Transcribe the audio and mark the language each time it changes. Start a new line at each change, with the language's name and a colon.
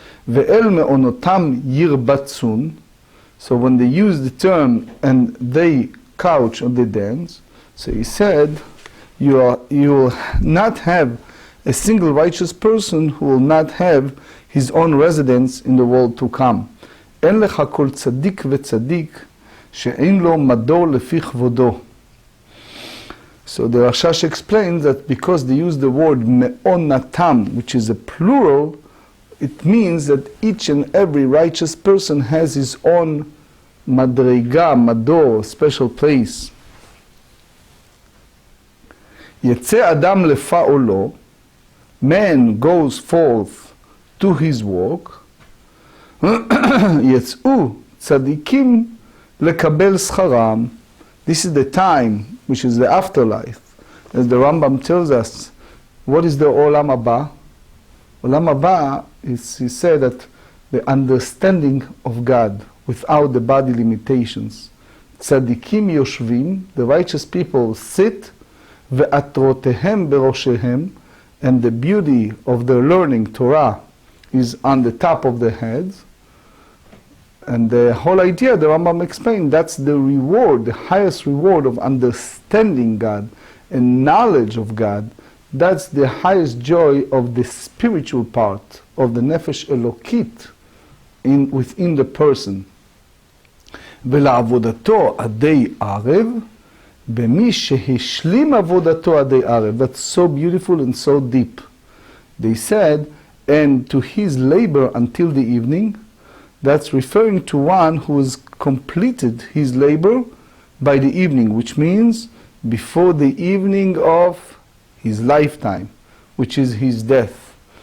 Hebrew: ואל מעונותם ירבצון.
English: So when they use the term and they couch on the dens, so he said, you will not have a single righteous person who will not have his own residence in the world to come.
Hebrew: אין לך כל צדיק וצדיק שאין לו מדור לפי כבודו.
English: So the Rashash explains that because they use the word me'onatam, which is a plural, it means that each and every righteous person has his own madriga, mador, special place.
Hebrew: יצא אדם לפעולו,
English: man goes forth to his work,
Hebrew: יצאו צדיקים לקבל שכרם.
English: This is the time, which is the afterlife. As the Rambam tells us, what is the Olam Haba? Olam Haba is, he said, that the understanding of God without the body limitations.
Hebrew: Tzadikim yoshvim,
English: the righteous people sit,
Hebrew: ve'atrotehem beroshehem,
English: and the beauty of their learning Torah is on the top of their heads. And the whole idea, the Rambam explained, that's the reward, the highest reward of understanding God and knowledge of God. That's the highest joy of the spiritual part of the Nefesh Elokit within the person.
Hebrew: ולעבודתו עדי ערב, במי שהשלים עבודתו עדי ערב.
English: That's so beautiful and so deep. They said, and to his labor until the evening, that's referring to one who has completed his labor by the evening, which means before the evening of his lifetime, which is his death.